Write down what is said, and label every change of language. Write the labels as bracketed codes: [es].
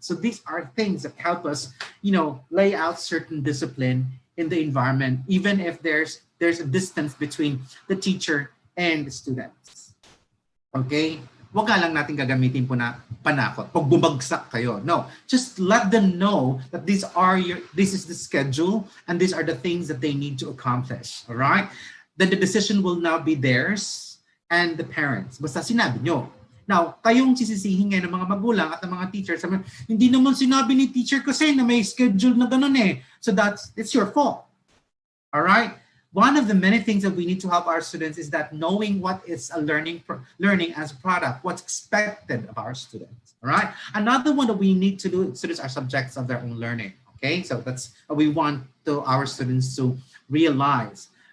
[en] So these are things that help us, lay out certain discipline in the environment, even if there's a distance between the teacher and the students. Okay? [tl] Wag lang natin gagamitin po na panakot. Pag bumagsak kayo. [en] No, just let them know that this is the schedule and these are the things that they need to accomplish. All right? Then the decision will now be theirs and the parents. [tl] Basta sinabi nyo. Now, kayong sisisihin ngayon ng mga magulang at ng mga teachers, sabi, hindi naman sinabi ni teacher kasi na may schedule na ganun eh. [en] So it's your fault. All right? One of the many things that we need to help our students is that knowing what is a learning as a product, what's expected of our students, all right? Another one that we need to do, students are subjects of their own learning, okay? So that's what we want our students to realize.